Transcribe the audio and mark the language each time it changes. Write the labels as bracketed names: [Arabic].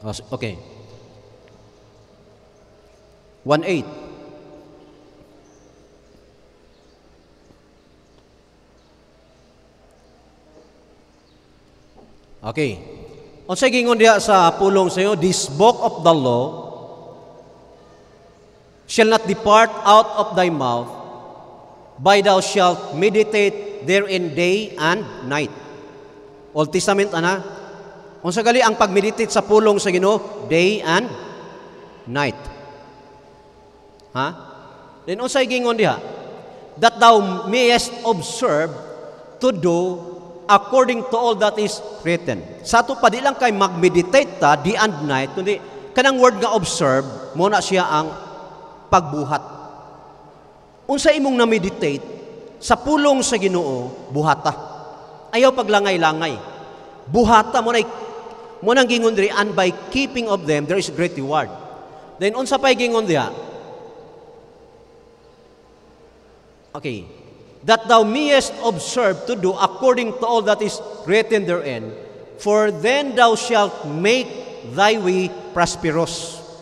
[English] Okay. 1:8. Okay. [Cebuano] Unsay gingon diha sa pulong sa iyo? [English] This book of the law shall not depart out of thy mouth, but thou shalt meditate therein day and night. [Cebuano] Old Testament ana. Unsa gali ang pagmeditate sa pulong sa Ginoo? [English] Day and night. [Cebuano] Ha? Then unsay gingon diha? [English] That thou mayest observe to do according to all that is written. [Cebuano] Sa ato pa di lang kay mag-meditate ta [English] day and night, [Cebuano] kundi kanang word nga observe mo na siya ang pagbuhat. Unsa imong na-meditate sa pulong sa Ginoo, buhata. Ayaw paglangay-langay. Buhata mo nang gingon diri, [English] and by keeping of them there is great reward. [Cebuano] Then unsa pay gingon diha? [English] Okay. That thou mayest observe to do according to all that is written therein, for then thou shalt make thy way prosperous.